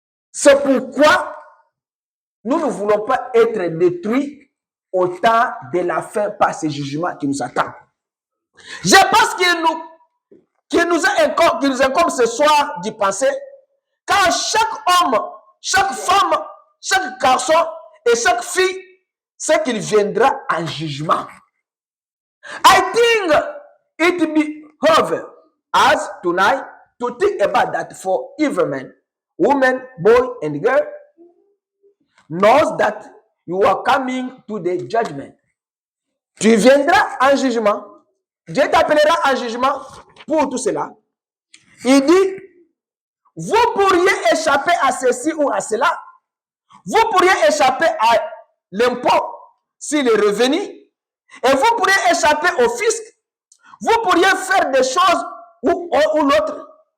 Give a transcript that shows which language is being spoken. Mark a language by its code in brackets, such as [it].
[fr] C'est pourquoi nous ne voulons pas être détruits au temps de la fin par ces jugements qui nous attendent. Je pense qu'il nous incombe ce soir d'y penser, car chaque homme, chaque femme, chaque garçon et chaque fille sait qu'il viendra en jugement. [en] I think it behooves us tonight to think about that for every man, woman, boy, and girl knows that you are coming to the judgment. [fr] Tu viendras en jugement. Dieu t'appellera en jugement pour tout cela. Il dit, vous pourriez échapper à ceci ou à cela. Vous pourriez échapper à l'impôt s'il est revenu. Et vous pourriez échapper au fisc. Vous pourriez faire des choses ou l'autre.